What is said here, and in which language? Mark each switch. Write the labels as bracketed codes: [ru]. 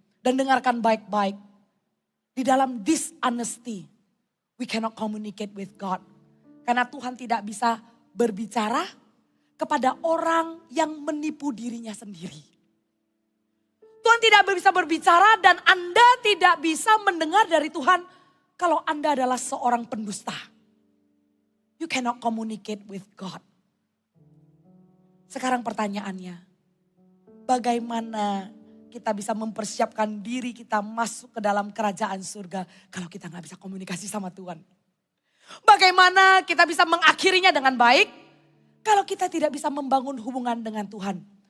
[id] Dan dengarkan baik-baik. Di dalam [en] dishonesty, we cannot communicate with God. [id] Karena Tuhan tidak bisa berbicara kepada orang yang menipu dirinya sendiri. Tuhan tidak bisa berbicara dan Anda tidak bisa mendengar dari Tuhan kalau Anda adalah seorang pendusta. [en] You cannot communicate with God. [id] Sekarang pertanyaannya, bagaimana kita bisa mempersiapkan diri kita masuk ke dalam kerajaan surga kalau kita gak bisa komunikasi sama Tuhan? Bagaimana kita bisa mengakhirinya dengan baik kalau kita tidak bisa membangun hubungan dengan Tuhan?